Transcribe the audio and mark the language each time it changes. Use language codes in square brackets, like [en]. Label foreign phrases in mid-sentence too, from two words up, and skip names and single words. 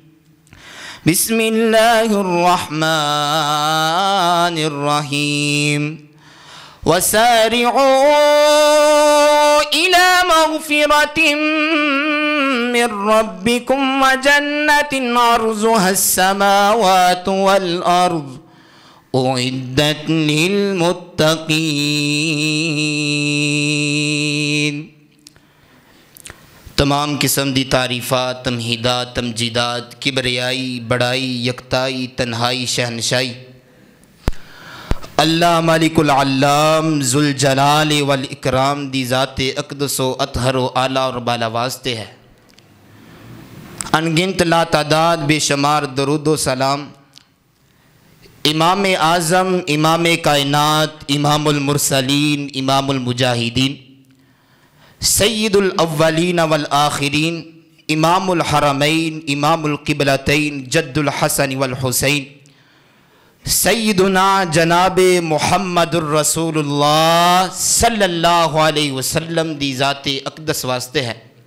[ar] بسم الله الرحمن الرحيم وسارعوا إلى مغفرة من ربكم وجنة عرضها السماوات والأرض أعدت للمتقين. [pa] تمام قسم دی تعریفات، تمہیدات، تمجیدات، کبریائی، بڑائی، یکتائی، تنہائی، شہنشاہی اللہ مالک العلام [ar] ذوالجلال والاکرام [pa] دی ذات اقدس و اطہر و اعلیٰ اور بالا واسطے ہے۔ انگنت لا تعداد بے شمار درود و سلام امام اعظم، امام کائنات، [ar] امام المرسلین، امام المجاہدین، سید الاولین والآخرین، امام الحرمین، امام القبلتین، جد الحسن والحسین، [pa] سیدنا جناب محمد الرسول اللہ [ar] صلی اللہ علیہ وسلم [pa] دی ذات اقدس واسطے ہے۔